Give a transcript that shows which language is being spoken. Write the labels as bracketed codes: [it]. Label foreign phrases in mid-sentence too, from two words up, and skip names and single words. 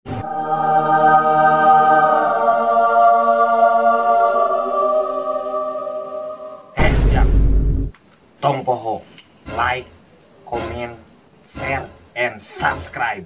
[su] Jak, tong poho, [en] like, comment, share, and subscribe.